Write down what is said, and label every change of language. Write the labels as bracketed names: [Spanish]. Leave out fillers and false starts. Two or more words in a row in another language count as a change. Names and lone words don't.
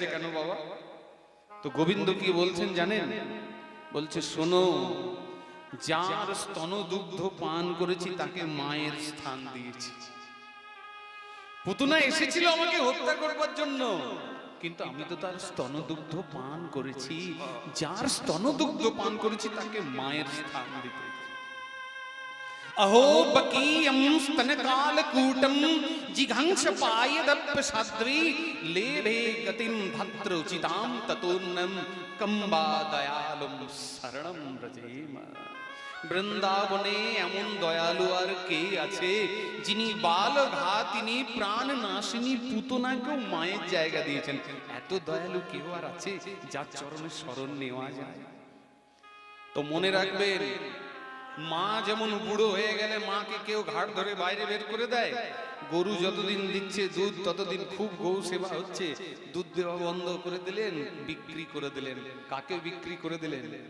[Bangla] কেন বাবা তো গোবিন্দ কি বলছেন জানেন বলছে শোনো যার স্তনদুগ্ধ পান করেছি তাকে মায়ের স্থান দিয়েছি পুতনা এসেছিল আমাকে হত্যা করবার জন্য কিন্তু আমি তো তার স্তনদুগ্ধ পান করেছি যার স্তনদুগ্ধ পান করেছি তাকে মায়ের স্থান দিতে [Sanskrit] अहो बकीयं स्तनकालकूटं जिघांसपायदप्य साध्वी लेभे गतिं भद्रोचितां ततोन्नं कम्बा दयालुं शरणं व्रजेम [Bangla] বৃন্দাবনে এমন দয়ালু আর কে আছে যিনি বালঘাতিনী প্রাণনাশিনী পুতনাকেও মায়ের জায়গা দিয়েছেন এত দয়ালু কেউ আর আছে যার চরণে শরণ নেওয়া যায় তো মনে রাখবেন মা যেমন বুড়ো হয়ে গেলে মাকে কেউ ঘাট ধরে বাইরে বের করে দেয় গরু যতদিন দিচ্ছে দুধ ততদিন খুব গৌ সেবা হচ্ছে দুধ দেওয়া বন্ধ করে দিলেন বিক্রি করে দিলেন কাকে বিক্রি করে দিলেন